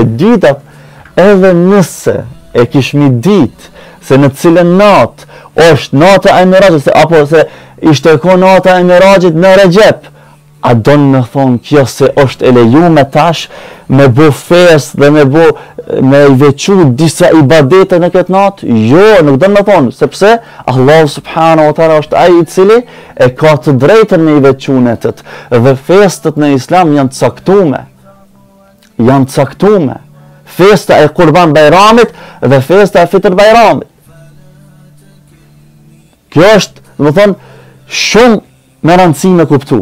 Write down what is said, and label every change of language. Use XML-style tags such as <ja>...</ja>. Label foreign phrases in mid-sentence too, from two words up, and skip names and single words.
<sq>E dyta, edhe nëse e kishmi ditë se në cilën natë është nata e Mi'rajit, apo se ishte nata e Mi'rajit në Rajab, a don me thonë kjo se është e lejuar tash me bu festë dhe me i veçu disa ibadete në këtë natë? Jo, nuk do me thonë, sepse Allah</sq> <ar>سبحانه وتعالى</ar> <sq>është ai i cili e ka të drejtën me i veçu netët, dhe festët në Islam janë caktume. Festa e Kurban Bayramit dhe festa e Fitr Bayramit. Kjo është, do me thonë, shumë me rëndësi me kuptu.</sq>